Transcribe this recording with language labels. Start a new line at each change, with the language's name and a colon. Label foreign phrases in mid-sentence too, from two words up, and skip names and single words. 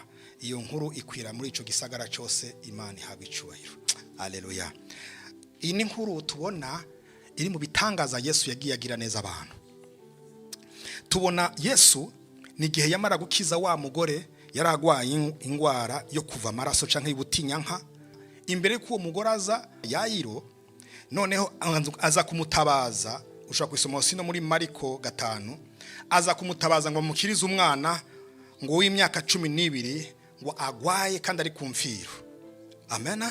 Rundi: Iyo nkuru ikwira muri ico gisagara cyose. Imana ihabwa icubahiro. Haleluya. Iyi ni nkuru tubona iri mu bitangaza Yesu yagiye agira neza abantu. Tubona Yesu nigihe yamara gukiza wa mugore yaragwaye ingwara yo kuva amaraso canke y'ubutinyanka. Imbere ko umugore aza Yayiro, noneho aza kumutabaza. Ushaka kwisoma sino muri Mariko 5, aza kumutabaza ngo mukirize umwana ngo w'imyaka 12 ngo agwaye kandi ari kumfiro. Amena.